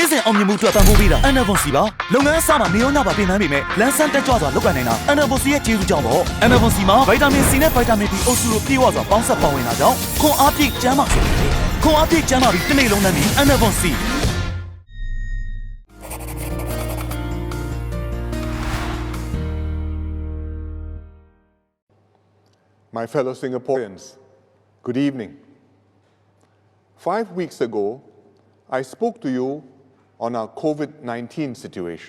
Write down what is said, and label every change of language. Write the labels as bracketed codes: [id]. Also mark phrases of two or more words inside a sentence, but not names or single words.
[my] နဲ့အောင်မြင်မှုအတွက်ပံ့ပိုးပေးတာ Enervon စီပါလုပ်ငန်းအစမှာနေရောညပါပြင်ပန်းပေမဲ့လန်းဆန်းတက်ကြွစွာလုပ်ကိုင်နိုင်တာ Enervon စီရဲ့ကျေးဇူးကြောင့်ပေါ့ Enervon စီမှာဗိုက်တာမင် C နဲ့ဗိုက်တာမင် B အုပ်စုတို့ပြည့်ဝစွာပေါင်းစပ်ပါဝင်တာကြောင့်ခွန်အားပြည့်ကျန်းမာစေတယ်ခွန်အားပြည့်ကျန်းမာပြီးတစ်နေ့လုံးနဲ့ပြီး Enervon C [en] My fellow Singaporeans, good evening. 5 weeks ago, I spoke to you on our COVID-19 situation.